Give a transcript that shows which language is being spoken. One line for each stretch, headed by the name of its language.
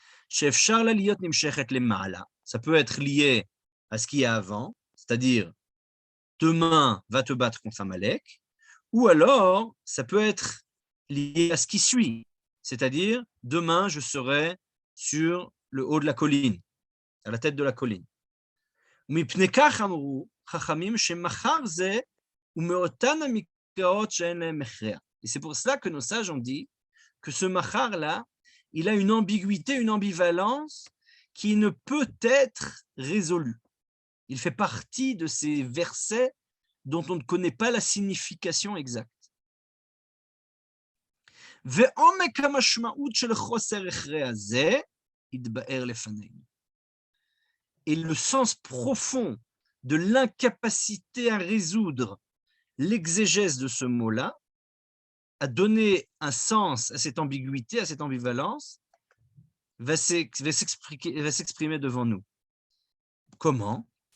Hebrew: She'efshar la liot nimshechet lema'ala,
French: ça peut être lié à ce qu'il y a avant, c'est-à-dire demain va te battre contre Amalek, ou alors ça peut être lié à ce qui suit, c'est-à-dire demain je serai sur le haut de la colline, à la tête de la colline.
Hebrew: מפני כך אמרו חכמים שמחר זה ומאותן המקראות שאין להם מכריע.
French: Et c'est pour cela que nos sages ont dit que ce machar-là, il a une ambiguïté, une ambivalence qui ne peut être résolue. Il fait partie de ces versets dont on ne connaît pas la signification exacte.
Hebrew: ועומק המשמעות של חוסר הכרע הזה יתבאר לפנינו.
French: Et le sens profond de l'incapacité à résoudre l'exégèse de ce mot-là, à donner un sens à cette ambiguïté, à cette ambivalence, va s'exprimer devant nous. Comment?